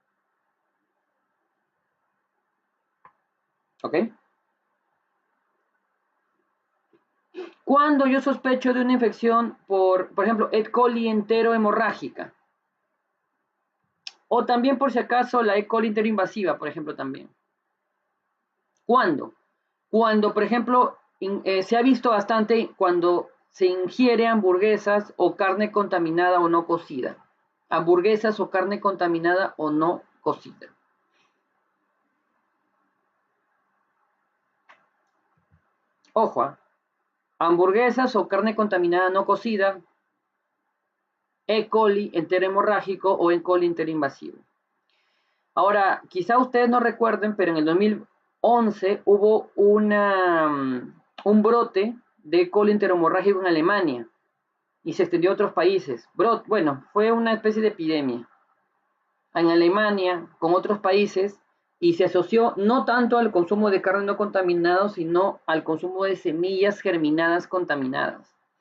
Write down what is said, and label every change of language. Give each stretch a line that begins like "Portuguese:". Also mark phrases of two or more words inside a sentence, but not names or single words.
Spanish: ¿Ok? Cuando yo sospecho de una infección por ejemplo, E. coli entero hemorrágica, o también por si acaso la E. coli enteroinvasiva, por ejemplo, también. ¿Cuándo? Cuando, por ejemplo, se ha visto bastante cuando se ingiere hamburguesas o carne contaminada o no cocida. Hamburguesas o carne contaminada o no cocida. Ojo, hamburguesas o carne contaminada no cocida, E. coli entero hemorrágico o E. coli enteroinvasivo. Ahora, quizá ustedes no recuerden, pero en el 2011 hubo un brote de E. coli enterohemorrágico en Alemania y se extendió a otros países. Bueno, fue una especie de epidemia en Alemania con otros países y se asoció no tanto al consumo de carne no contaminada, sino al consumo de semillas germinadas contaminadas.